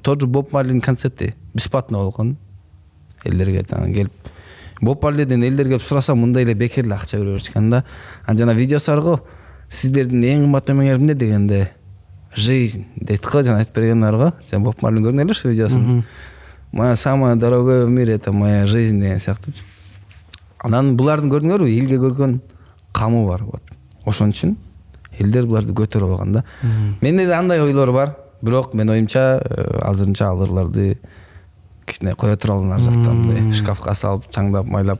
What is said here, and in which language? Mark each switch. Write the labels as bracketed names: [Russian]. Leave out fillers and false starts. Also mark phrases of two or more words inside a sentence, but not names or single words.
[Kyrgyz] Тоже Боб Марлинин концерти бесплатно болгон. Элдерге келип Боб Марлиден элдер келип сураса, мындай эле бекер эле акча бере беришкен да. Жана видеосу бар го. Сиздердин эң кымбат эмеңер эмне дегенде, жизнь дейт го, жана айтып берген бар го. Сен Боб Марлин көргөн эле видеосун. [Russian] Моя самая дорогая в мире это моя жизнь [Kyrgyz] деген сыяктуу. Анан булардын көрдүңөрбү, элге көргөн камы бар. Ошон үчүн элдер буларды көтөрүп алган да. Менде да андай ойлор бар. бирок менин оюмча азырынча ал ырларды кичине кое туралым ар жакта мындай шкафка салып чаңдап майлап.